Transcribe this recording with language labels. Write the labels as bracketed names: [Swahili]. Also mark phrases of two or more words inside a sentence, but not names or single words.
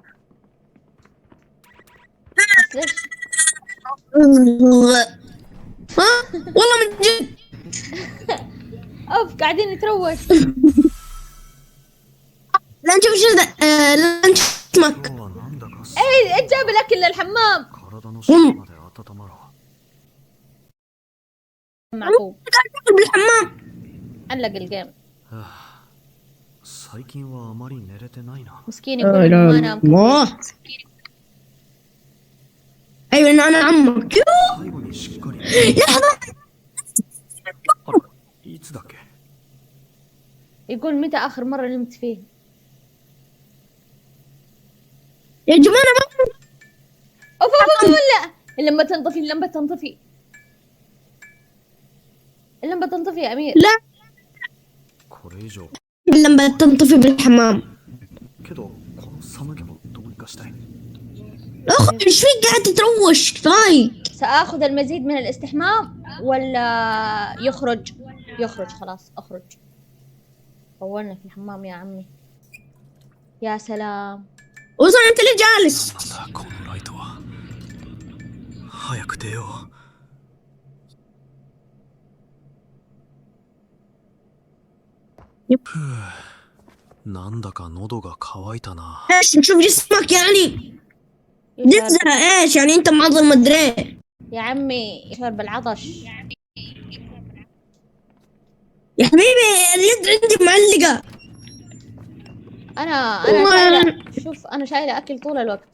[Arabic] بس ليش؟ ها والله من جد. اوف قاعدين نتروش. لا نشوف شو ذا. لا نشوف اسمك. [Japanese] 今日はなんだかす [Arabic] ايه ايش جاب الاكل للحمام؟ [Japanese] 体の芯まで温まろう。 [Arabic] معقوب بالحمام. علق الجيم [Japanese] 最近はあまり寝れてないな。 [Arabic] مسكين يقول إنه ما نام كثير. الله. ايوه انا عمك. [Japanese] 最後にしっかり。 [Arabic] لحظة. [Japanese] あら、いつだっけ？ [Arabic] يقول متى اخر مرة نمت فيه؟ يا جماعة ما اوف اوف اوف لا اللمبة تنطفي اللمبة تنطفي اللمبة تنطفي يا امير. لا [Japanese] これ以上。 [Arabic] لما تنطفي بالحمام. [Japanese] けどこの寒気もどうにかしたい。 [Arabic] اخ ايش فيك قاعد تتروش كفاية. سآخذ المزيد من الاستحمام ولا يخرج؟ يخرج خلاص اخرج. طولنا في الحمام يا عمي. يا سلام. وصل انت اللي جالس. [Japanese] なんだこのライトは。早く出よう。なんだか喉が渇いたな。 [Arabic] ايش نشوف جسمك يعني؟ جزء ايش يعني انت معضل مدري. يا عمي يشرب العطش. يا حبيبي اليد عندي معلقة. انا شايلة شوف انا شايلة اكل طول الوقت.